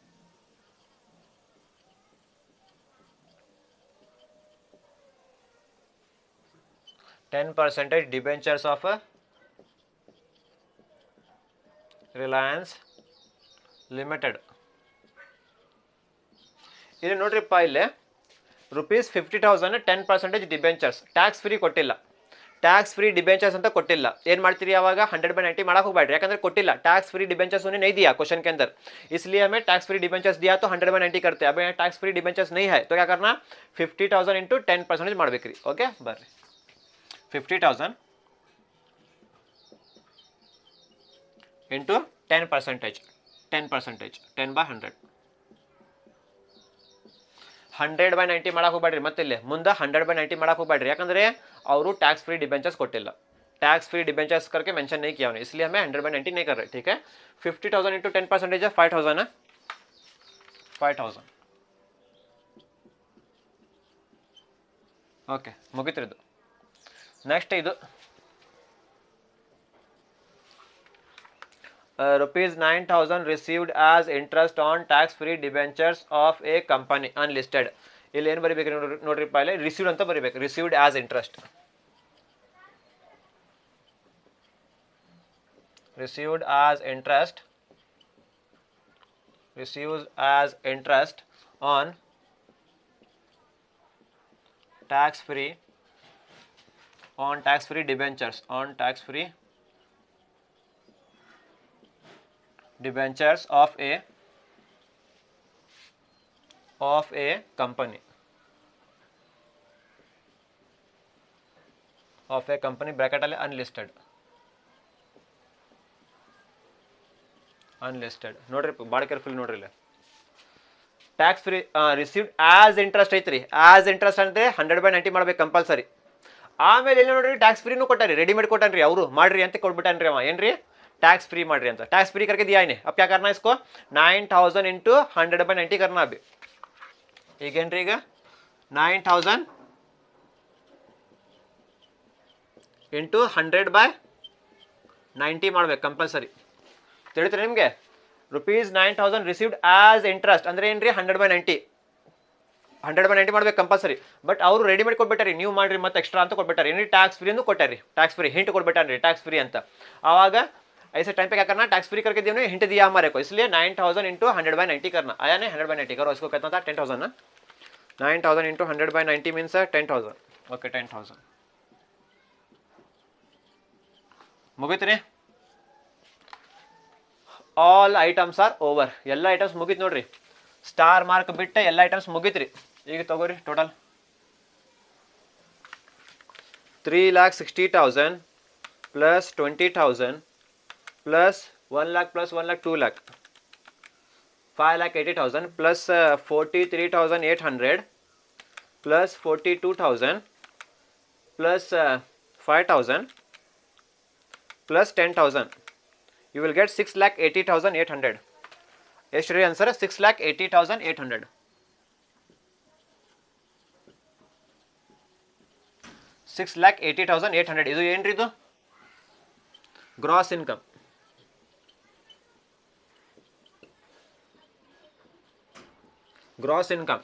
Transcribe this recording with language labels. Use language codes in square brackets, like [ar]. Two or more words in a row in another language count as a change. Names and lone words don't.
[en] debentures of Reliance Limited. [kn] ಇಲ್ಲಿ ನೋಡ್ರಿಪ್ಪ, ಇಲ್ಲೇ ರುಪೀಸ್ 50,000 10% ಡಿಬೆಂಚರ್ಸ್. [en] tax free [kn] ಕೊಟ್ಟಿಲ್ಲ, [en] tax free debentures [kn] ಅಂತ ಕೊಟ್ಟಿಲ್ಲ. ಏನು ಮಾಡ್ತೀರಿ ಆವಾಗ? 100/90 ಮಾಡಕ್ಕೆ ಹೋಗ್ಬೇಡ್ರಿ, ಯಾಕಂದ್ರೆ ಕೊಟ್ಟಿಲ್ಲ. [en] tax free debentures [hi] उन्हें नहीं दिया क्वेश्चन के अंदर, इसलिए हमें [en] tax free debentures [hi] दिया तो 100/90 करते हैं. अब यहाँ [en] tax free debentures [hi] नहीं है तो क्या करना? [kn] 50,000 इंटू 10% ಮಾಡಬೇಕ್ರಿ. ಓಕೆ ಬರ್ರಿ. 50,000 ಇಂಟು 10%. 10/100. 100/90 ಮಾಡಕ್ಕೆ ಹೋಗ್ಬೇಡ್ರಿ. ಮತ್ತೆ ಇಲ್ಲಿ ಮುಂದೆ 100/90 ಮಾಡಕ್ಕೆ ಹೋಗ್ಬೇಡ್ರಿ, ಯಾಕಂದ್ರೆ ಅವರು [en] tax free debentures [kn] ಕೊಟ್ಟಿಲ್ಲ. [en] tax free debentures [hi] करके मेंशन नहीं किया उन्होंने, इसलिए हमें 100/90 नहीं कर रहे. ठीक है. 50,000 इंटू 10% है 5,000 है. 5,000. [kn] ಓಕೆ ಮುಗಿತ್ರಿದು. [en] ನೆಕ್ಸ್ಟ್ ಇದು rupees 9,000 received as interest on tax free debentures of a company unlisted. [kn] ಇಲ್ಲಿ ಏನು ಬರಿಬೇಕು ನೋಡ್ರಿಪ್ಪ, ಇಲ್ಲಿ ರಿಸೀವ್ಡ್ ಅಂತ ಬರಿಬೇಕು, [en] received as interest, received as interest, received as interest on tax free debentures, on tax free debentures of a company, bracket [kn] ಅಲ್ಲಿ ಅನ್ಲಿಸ್ಟೆಡ್ ನೋಡ್ರಿ ಭಾಳ ಕೇರ್ಫುಲ್ ನೋಡ್ರಿ. ಇಲ್ಲಿ [en] tax free received as interest [kn] ಐತ್ರಿ, [en] as interest [kn] ಅಂದ್ರೆ 100/90 ಮಾಡ್ಬೇಕು ಕಂಪಲ್ಸರಿ. ಆಮೇಲೆ ಇಲ್ಲಿ ನೋಡ್ರಿ ಟ್ಯಾಕ್ಸ್ ಫ್ರೀನೂ ಕೊಟ್ಟಾರಿ, ರೆಡಿಮೇಡ್ ಕೊಟ್ಟಾನ್ರಿ, ಅವರು ಮಾಡ್ರಿ ಅಂತ ಕೊಟ್ಬಿಟ್ಟಾನ್ರಿ ಅವ, ಏನ್ರಿ [en] tax free [kn] ಮಾಡ್ರಿ ಅಂತ. [en] tax free [hi] करके दिया इन्हें, अब क्या करना है इसको 9,000 इंटू 100/90 करना. [kn] अभी ಈಗ ಏನ್ರಿ, ಈಗ 9,000 ಇಂಟು 100/90 ಮಾಡ್ಬೇಕು ಕಂಪಲ್ಸರಿ. ತಿಳಿತ್ರಿ ನಿಮಗೆ? rupees 9,000 [en] received as interest [kn] ಅಂದ್ರೆ ಏನ್ರಿ 100/90 ಮಾಡ್ಬೇಕು ಕಂಪಲ್ಸರಿ. ಬಟ್ ಅವರು ರೆಡಿಮೇಡ್ ಕೊಟ್ಬಿಟ್ಟಾರಿ, ನೀವು ಮಾಡ್ರಿ ಮತ್ತೆ ಎಕ್ಸ್ಟ್ರಾ ಅಂತ ಕೊಟ್ಬಿಟ್ಟಾರಿ. ಏನ್ರಿ [en] tax free [kn] ಅಂತ ಕೊಟ್ಟಾರಿ, [en] tax free hint [kn] ಕೊಟ್ಬಿಟ್ಟಾನ್ರಿ [en] tax free [kn] ಅಂತ. [hi] ಆವಾಗ ऐसे टाइम पे क्या करना, [en] tax free [hi] करके दिया हिंट दिया हमारे को, इसलिए 9,000 इंटू 100/90 करना. आया नहीं 100/90 करो, इसको कहता था 10,000 ना. 9,000 इंटू 100/90 मीन्स 10,000. [kn] ओके 10,000 ಮುಗಿತ್ರಿ. [en] all items are over, [kn] ಎಲ್ಲ ಐಟಮ್ಸ್ ಮುಗಿತ್ ನೋಡ್ರಿ, [en] star mark [kn] ಬಿಟ್ಟು ಎಲ್ಲ ಐಟಮ್ಸ್ ಮುಗಿತ್ರಿ. ಈಗ ತಗೋರಿ ಟೋಟಲ್ 3,60,000 प्लस 20,000 प्लस 1 lakh प्लस 1 lakh 2 lakh 5,80,000 प्लस 43,800 प्लस 42,000 प्लस 5,000 प्लस 10,000. [en] You will get 6,80,800. [kn] ಎಷ್ಟು ರೀ ಆನ್ಸರ್? 6,80,800. 6,80,800. ಇದು ಏನ್ರಿ? ಇದು [en] gross income. gross income.